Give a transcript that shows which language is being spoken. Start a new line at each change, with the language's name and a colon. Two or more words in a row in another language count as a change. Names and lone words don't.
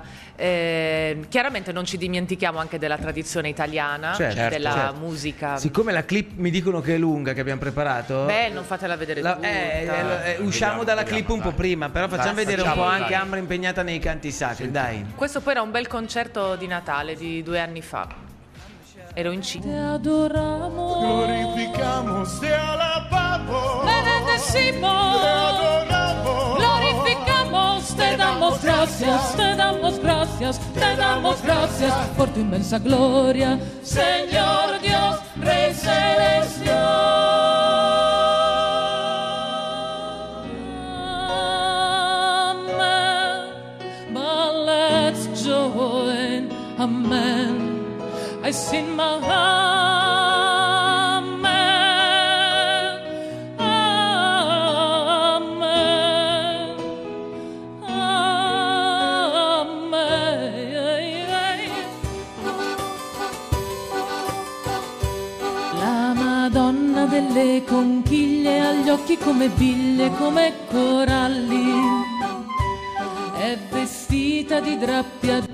Italian: Chiaramente non ci dimentichiamo anche della tradizione italiana, della musica. Siccome la clip mi dicono che è lunga, che abbiamo preparato, beh, non fatela vedere tutta. Usciamo dalla clip un po' prima, però facciamo vedere un po' anche Ambra impegnata nei canti sacri, dai. Questo poi era un bel concerto di Natale di 2 anni fa. Ero in Cina.
Spanish: Te adoramos, glorificamos, te alabamos, te bendecimos, te adoramos, glorificamos, te damos gracias, te damos gracias, te damos gracias por tu inmensa gloria, Señor Dios, Rey celestial.
English: Amen, but let's join, amen. I sing my amen, amen, amen.
Italian: La Madonna delle conchiglie ha gli occhi come biglie, come coralli, è vestita di drappi.